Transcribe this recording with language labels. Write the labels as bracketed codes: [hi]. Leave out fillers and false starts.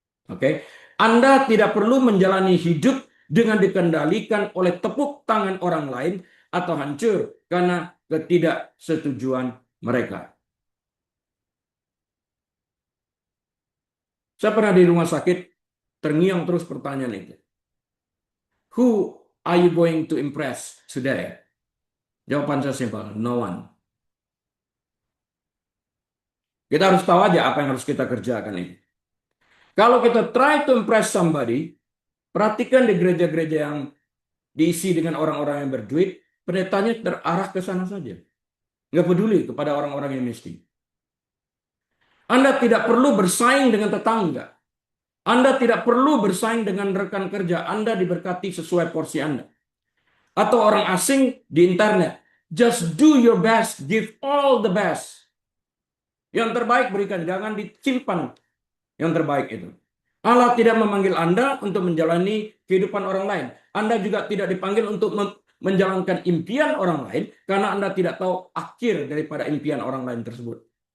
[id] Oke, Anda tidak perlu menjalani hidup dengan dikendalikan oleh tepuk tangan orang lain atau hancur karena ketidaksetujuan mereka. Saya pernah di rumah sakit, terngiang terus pertanyaan itu. [en] Who are you going to impress today? [id] Jawaban saya simpel, [en] no one. [id] Kita harus tahu aja apa yang harus kita kerjakan ini. Kalau kita [en] try to impress somebody, [id] perhatikan di gereja-gereja yang diisi dengan orang-orang yang berduit, pendetanya terarah ke sana saja. Nggak peduli kepada orang-orang yang miskin. Anda tidak perlu bersaing dengan tetangga. Anda tidak perlu bersaing dengan rekan kerja. Anda diberkati sesuai porsi Anda. Atau orang asing di internet. [en] Just do your best, give all the best. [id] Yang terbaik berikan, jangan disimpan yang terbaik itu. Allah tidak memanggil Anda untuk menjalani kehidupan orang lain. Anda juga tidak dipanggil untuk menjalankan impian orang lain karena Anda tidak tahu akhir daripada impian orang lain tersebut.